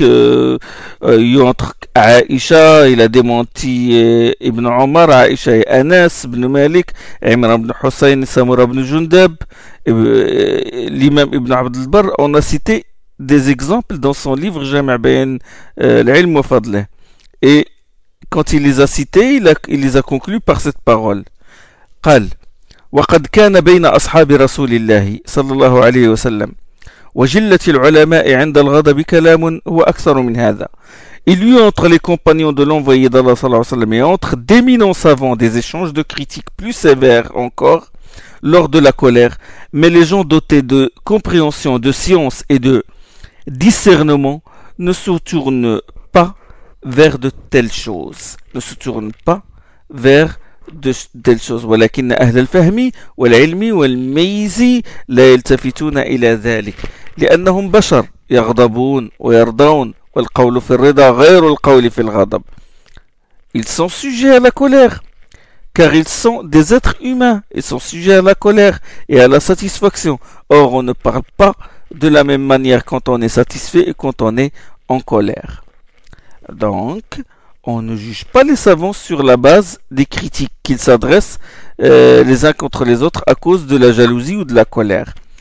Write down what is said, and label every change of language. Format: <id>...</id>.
<fr>Il y eut entre Aïcha, il a démenti Ibn Omar, Aïcha et Anas, Ibn Malik, Imr Ibn Hussein, Samur Ibn Jundab, l'imam Ibn Abd al-Barr. On a cité des exemples dans son livre Jami' Bayan al-Ilm wa Fadlih. Et quand il les a cités, il les a conclus par cette parole.</fr> <ar>Qal. وقد كان بين أصحاب رسول الله صلى الله عليه وسلم وجلة العلماء عند الغضب كلام هو أكثر من هذا.</ar> <fr>Il y eut entre les compagnons de l'envoyé d'Allah</fr> <ar>صلى الله عليه وسلم</ar> <fr>et entre d'éminents savants des échanges de critiques plus sévères encore lors de la colère. Mais les gens dotés de compréhension, de science et de discernement ne se tournent pas vers de telles choses. Ne se tournent pas vers de telles choses.</fr> <ar>ولكن أهل الفهم والعلم والميز لا يلتفتون إلى ذلك لأنهم بشر يغضبون ويرضون والقول في الرضا غير القول في الغضب.</ar> <fr>Ils sont sujets à la colère car ils sont des êtres humains. Ils sont sujets à la colère et à la satisfaction. Or, on ne parle pas de la même manière quand on est satisfait et quand on est en colère. Donc, on ne juge pas les savants sur la base des critiques qu'ils s'adressent les uns contre les autres à cause de la jalousie ou de la colère.</fr>